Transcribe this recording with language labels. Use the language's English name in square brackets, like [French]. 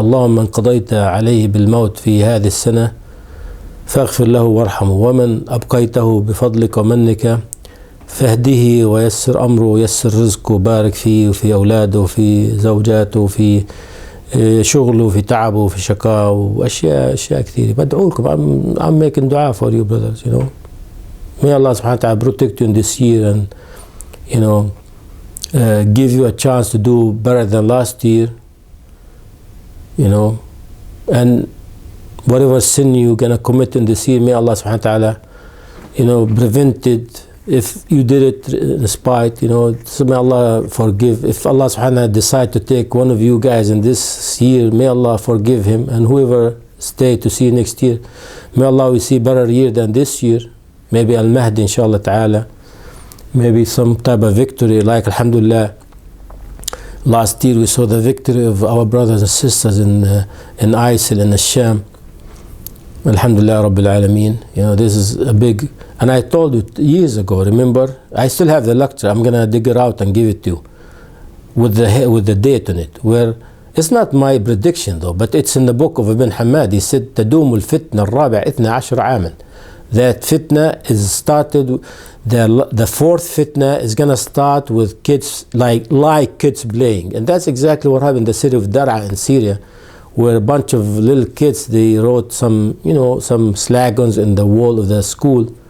[Arabic] اللهم من قضيت عليه بالموت في هذه السنة فاغفر له وارحمه، ومن أبقيته بفضلك ومنك فاهده ويسر أمره ويسر رزقه وبارك فيه وفي أولاده وفي زوجاته وفي شغله وفي تعبه وفي شقاه وأشياء كثيرة. بدعو لكم. [English] I'm making dua for you brothers, you know. May Allah subhanahu wa ta'ala protect you in this year and, you know, give you a chance to do better than last year, you know, and whatever sin you're going to commit in this year, may Allah subhanahu wa ta'ala, you know, prevent it. If you did it in spite, you know, so may Allah forgive. If Allah subhanahu wa ta'ala decide to take one of you guys in this year, may Allah forgive him, and whoever stay to see next year, may Allah we see better year than this year. Maybe Al-Mahdi inshallah ta'ala, maybe some type of victory like alhamdulillah. Last year we saw the victory of our brothers and sisters in ISIL in Sham. Alhamdulillah Rabbil Alameen. You know, this is a big, and I told you years ago, remember? I still have the lecture. I'm gonna dig it out and give it to you with the date on it, where it's not my prediction though, but it's in the book of Ibn Hamad. He said [Arabic] تدوم الفتنة الرابع 12 عاما. [English] That fitna is started, the fourth fitna is gonna start with kids, like kids playing. And that's exactly what happened in the city of Dar'a in Syria, where a bunch of little kids, they wrote some slogans in the wall of the school.